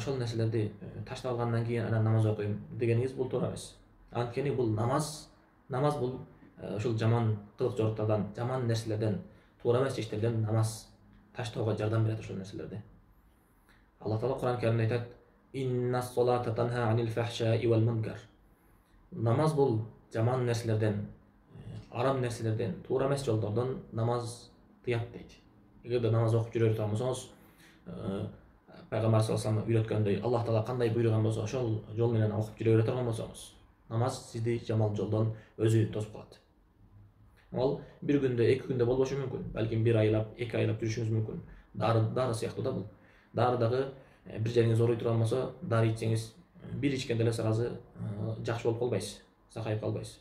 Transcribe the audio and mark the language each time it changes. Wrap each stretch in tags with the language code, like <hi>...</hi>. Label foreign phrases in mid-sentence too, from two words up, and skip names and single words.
<ky>Ошол нерселерди таштап алгандан кийин анан намаз окуйм дегениңиз бул туура эмес. Анткени бул намаз бул ушул жаман кылык жорттардан, жаман нерселерден, туура эмес иштерден намаз таштоого жардам берет ошол нерселерди. Аллах Таала Кур'ан Каримде айтат:</ky> <ar>«إن الصلاة تنهى عن الفحشاء والمنكر».</ar> <ky>Намаз бул жаман нерселерден, арам нерселерден, туура эмес жолдордон намаз тыят дейт. Эгерде намаз окуп жүрө турган болсоңуз, Пайгамбар</ky> <ar>صلى الله عليه وسلم</ar> <ky>үйрөткөндөй, Аллах таала кандай буйруган болсо, ошол жол менен окуп жүрө бере турган болсоңуз, намаз сизди жаман жолдон өзү тосуп калат. Ал бир күндө, 2 күндө болбошу мүмкүн. Балким 1 айлап, 2 айлап жүрүшүңүз мүмкүн. Дары сыяктуу да бул. Дары дагы бир жериңиз ооруй турган болсо, дары ичсеңиз, бир ичкенде эле сразу жакшы болуп калбайсыз, сакайып калбайсыз.</ky>